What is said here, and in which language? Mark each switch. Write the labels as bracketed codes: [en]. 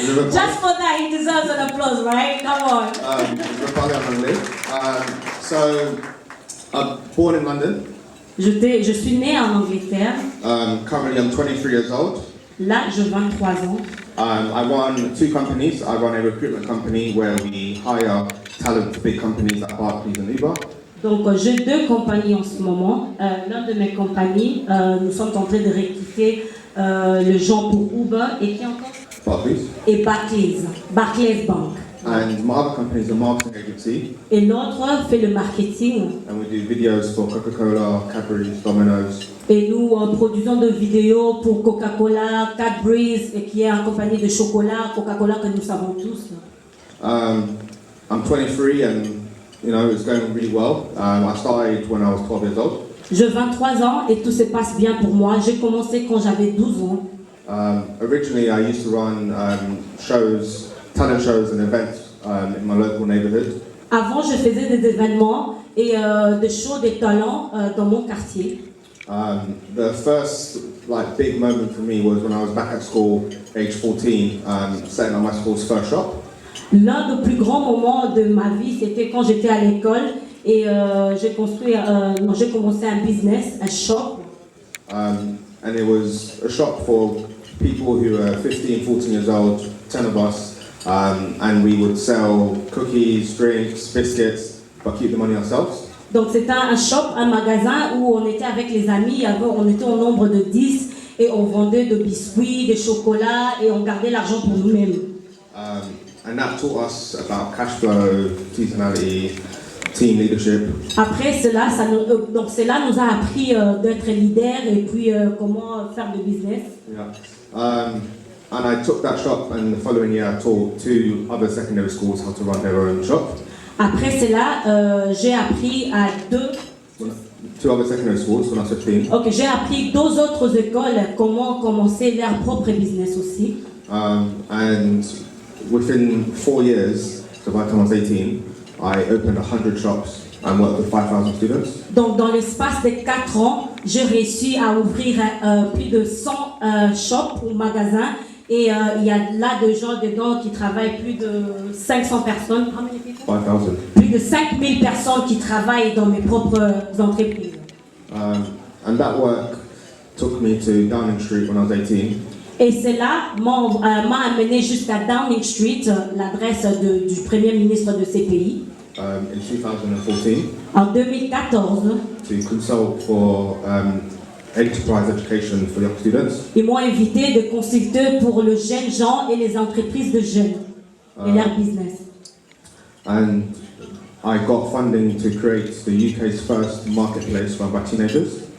[en] Just for that, he deserves an applause, right? Come on. [fr] Je vais parler en anglais. [en] So, I'm born in London. [fr] Je suis né en Angleterre. [en] Currently, I'm 23 years old. [fr] Là, j'ai 23 ans. [en] I run two companies. I run a recruitment company where we hire talent for big companies like Barclays and Uber. [fr] Donc, j'ai deux compagnies en ce moment. L'un de mes compagnies, nous sommes en train de recruter les gens pour Uber et qui encore? Barclays. Et Barclays Bank. [en] And my other company is a marketing agency. [fr] Et l'autre fait le marketing. [en] And we do videos for Coca-Cola, Cadbury, Domino's. [fr] Et nous produisons des vidéos pour Coca-Cola, Cadbury, et qui est une compagnie de chocolat, Coca-Cola que nous savons tous. [en] I'm 23 and it's going really well. I started when I was 12 years old. [fr] J'ai 23 ans et tout se passe bien pour moi. J'ai commencé quand j'avais 12 ans. [en] Originally, I used to run talent shows and events in my local neighborhood. [fr] Avant, je faisais des événements et des shows des talents dans mon quartier. [en] The first big moment for me was when I was back at school, age 14, setting up my school's first shop. [fr] L'un des plus grands moments de ma vie, c'était quand j'étais à l'école et j'ai commencé un business, un shop. [en] And it was a shop for people who were 15, 14 years old, 10 of us, and we would sell cookies, drinks, biscuits, but keep the money ourselves. [fr] Donc c'était un shop, un magasin où on était avec les amis, on était au nombre de 10 et on vendait des biscuits, des chocolats et on gardait l'argent pour nous-mêmes. [en] And that taught us about cash flow, seasonality, team leadership. [fr] Après cela, donc cela nous a appris d'être leader et puis comment faire du business. [en] Yeah. And I took that shop, and the following year I taught 2 other secondary schools how to run their own shop. [fr] Après cela, j'ai appris à [en] 2 other secondary schools when I was 15. [fr] Ok, j'ai appris 2 autres écoles comment commencer leur propre business aussi. [en] And within 4 years, so by the time I was 18, I opened 100 shops and worked with 5,000 students. [fr] Donc dans l'espace de 4 ans, j'ai réussi à ouvrir plus de 100 shops ou magasins et il y a là des gens dedans qui travaillent, plus de 500 personnes. [en] 5,000. [fr] Plus de 5000 personnes qui travaillent dans mes propres entreprises. [en] And that work took me to Downing Street when I was 18. [fr] Et cela m'a amené jusqu'à Downing Street, l'adresse du premier ministre de ces pays. [en] In 2014. [fr] En 2014. [en] To consult for enterprise education for young students. [fr] Ils m'ont invité de consulter pour les jeunes gens et les entreprises de jeunes et leur business. [en] And I got funding to create the UK's first marketplace run by teenagers.